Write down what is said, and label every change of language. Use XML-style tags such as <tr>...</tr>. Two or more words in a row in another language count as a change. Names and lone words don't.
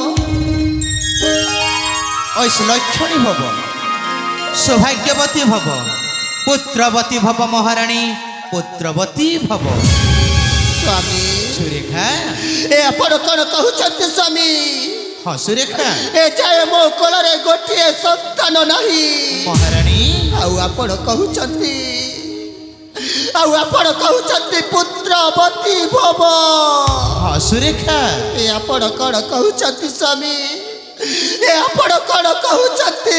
<sa>ऐसे लक्षणी भव सौभाग्यवती भव पुत्रवती भव महाराणी पुत्रवती भव</sa> <or>स्वामी सुरेखा ଏ ଆପଣ କ'ଣ କହୁଛନ୍ତି ସ୍ୱାମୀ ହଁ ସୁରେଖା ଏ ଯାଏ ମୋ କୋଳରେ ଗୋଟିଏ ସନ୍ତାନ ନାହିଁ। ମହାରାଣୀ ଆଉ ଆପଣ କହୁଛନ୍ତି</or> <sa>पुत्रवती भव।</sa> <or>ହଁ ସୁରେଖା ଏ ଆପଣ କ'ଣ କହୁଛନ୍ତି ସ୍ୱାମୀ? ଏ ଆପଣ କ'ଣ କହୁଛନ୍ତି</or>